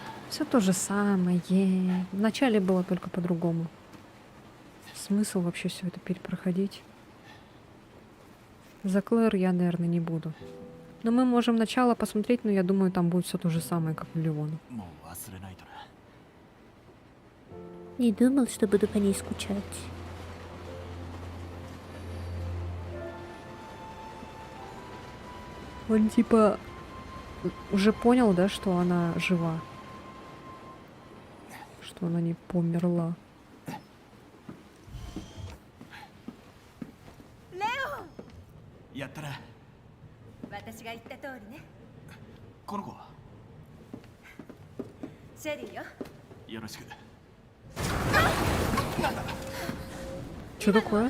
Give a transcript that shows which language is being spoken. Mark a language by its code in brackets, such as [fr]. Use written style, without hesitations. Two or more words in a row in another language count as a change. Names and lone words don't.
[ru] Все то же самое. Вначале было только по-другому. Смысл вообще все это перепроходить? За Клэр я, наверное, не буду. Но мы можем начало посмотреть, но я думаю, там будет все то же самое, как в Леону. [ja] もう忘れないとな。 [ru] Не думал, что буду по ней скучать. Он типа уже понял, да, что она жива. Что она не померла. [ja] やったな。私が言った通りね。この子はシェリーよ。よろしく。 [ru] Что такое?